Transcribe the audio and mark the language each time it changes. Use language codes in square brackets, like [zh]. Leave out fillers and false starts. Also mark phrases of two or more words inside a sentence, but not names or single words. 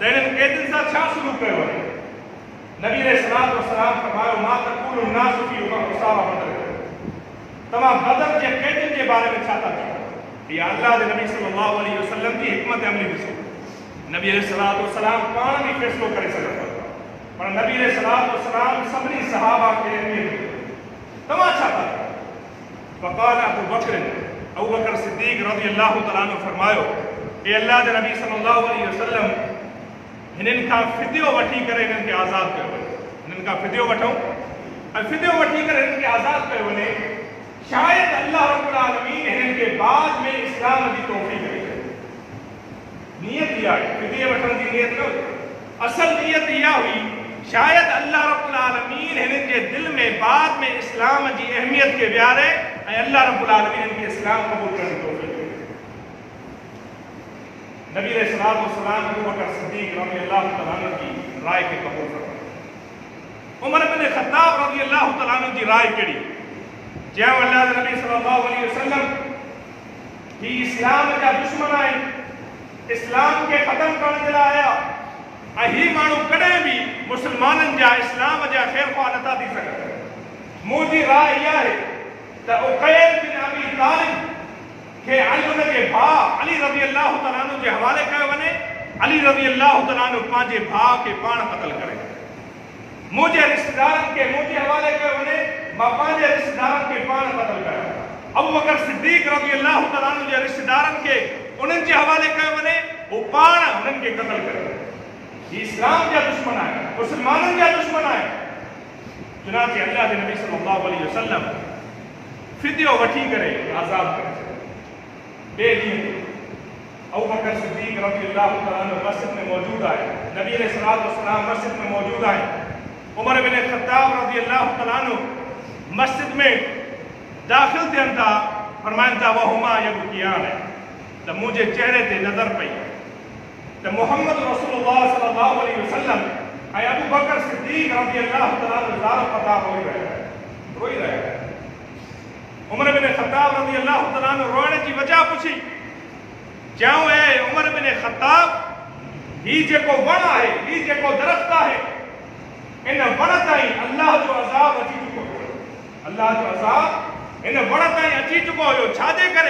[sd] इन्हनि क़ैदियुनि सां छा शुरू कयो वञे नबी [ar] عليه الصلاة والسلام [sd] फरमायो [ar] ما تقول الناس في أسارى بدر [sd] तव्हां बदर जे क़ैदियुनि जे बारे में छा था चओ इहा अल्लाह जे नबी [ar] صلى الله عليه وسلم [sd] जी हिकमत अमली ॾिसो नबी [ar] عليه الصلاة والسلام [sd] पाण बि फ़ैसिलो करे सघंदा पर नबी [ar] عليه الصلاة والسلام [sd] सभिनी सहाबा खे तव्हां छा था चओ [ar] فقال أبو بكر الصديق رضي الله تعالى عنه [sd] फरमायो ए अल्लाह जे नबी [ar] صلى الله عليه وسلم [sd] हिननि खां फिदियो वठी करे हिननि खे आज़ादु कयो वञे हिननि खां फिदियो वठूं ऐं फिदियो वठी करे हिननि खे आज़ादु कयो वञे शायदि [ar] الله رب العالمين [sd] हिननि खे बाद में इस्लाम जी तौफ़ीक़ ॾे नियत इहा आहे फिदिये वठण जी नियत न हुई असल नियत इहा हुई शायदि [ar] الله رب العالمين [sd] हिननि जे दिलि में बाद में इस्लाम जी अहमियत खे विहारे ऐं [ar] الله رب العالمين [sd] हिननि खे इस्लाम क़बूल करण जी तौफ़ीक़ ॾे। नबी [ar] عليه الصلاة والسلام [sd] अबू बकर सिद्दीक़ [ar] رضي الله تعالى عنه [sd] जी राय खे क़बूल फरमायो उमर बिन ख़त्ताब [ar] رضي الله تعالى عنه [sd] जी राय कहिड़ी? जंहिं अल्लाह जे नबी [ar] صلى الله عليه وسلم [sd] ही इस्लाम जा दुश्मन आहिनि, इस्लाम खे ख़त्म करण जे लाइ आया, ऐं ही माण्हू कॾहिं बि मुस्लमाननि जा इस्लाम जा ख़ैर ख़्वाह नथा थी सघनि। मुंहिंजी राय इहा आहे त उक़ैल बिन अबी तालिब खे उन जे भाउ अली [ar] رضي الله تعالى عنه [sd] जे हवाले कयो वञे। अली [ar] رضي الله تعالى عنه [sd] पंहिंजे भाउ खे पाण क़त्ल करे। मुंहिंजे रिश्तेदारनि खे मुंहिंजे हवाले कयो वञे, मां पंहिंजे रिश्तेदारनि खे पाण क़त्ल कयो। अबू बकर सिद्दीक़ [ar] رضي الله تعالى عنه [sd] जे रिश्तेदारनि खे उन्हनि जे हवाले कयो वञे, हू पाण उन्हनि खे क़त्ल करे। ही इस्लाम जा दुश्मन आहे, मुस्लमाननि जा दुश्मन आहे। चुनांचे अल्लाह जे नबी [ar] صلى الله عليه وسلم [sd] फिदियो वठी करे आज़ाद करे। ॿिए ॾींहं अबू बकर सिद्दीक़ [ar] رضي الله تعالى عنه [sd] मस्जिद में मौजूद आहे। नबी [ar] عليه الصلاة والسلام [sd] मस्जिद में मौजूद आहे। उमर बिन ख़त्ताब [ar] رضي الله تعالى عنه [sd] मस्जिद में दाख़िल थियनि था। फरमाइनि था [ar] وهما يبكيان, [sd] त मुंहिंजे चेहरे ते नज़र पई त मुहम्मद रसूलुल्लाह [ar] صلى الله عليه وسلم [sd] ऐं अबू बकर सिद्दीक़ [ar] رضي الله تعالى عنه [sd] ज़ार फ़ता रोई रहिया। उमर बिन ख़त्ताब [ar] رضي الله تعالى عنه [sd] रोइण जी वजह पुछी। चयूं ऐं उमर बिन ख़त्ताब, ही जेको वण आहे, ही जेको दरख़्त आहे, इन वण ताईं अल्लाह जो अज़ाब अची चुको हुयो। अल्लाह जो अज़ाब इन वण ताईं अची चुको हुयो। छाजे करे?